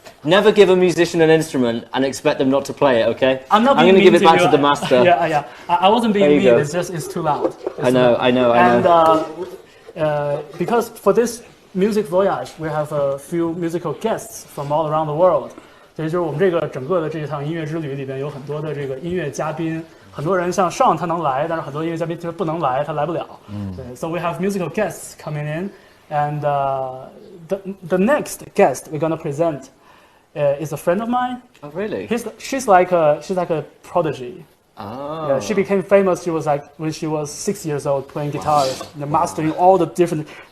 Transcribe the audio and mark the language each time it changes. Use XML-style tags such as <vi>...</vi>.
<en>Never give a musician an instrument and expect them not to play it. Okay? I'm not. I'm going to give it back you. to the master. Yeah. I wasn't being There you mean. go. It's too loud. I know. And because for this music voyage, we have a few musical guests from all around the world.</en> <zh>所以就是我们这个整个的这一趟音乐之旅里边有很多的这个音乐嘉宾，很多人像Sean他能来，但是很多音乐嘉宾就是不能来，他来不了。</zh> <en>对 So we have musical guests coming in, and the next guest we're gonna present is a friend of mine. Oh really? She's like a prodigy. Oh. Yeah, she became famous. She was like when she was 6 years old, playing guitar, mastering all the different.</en>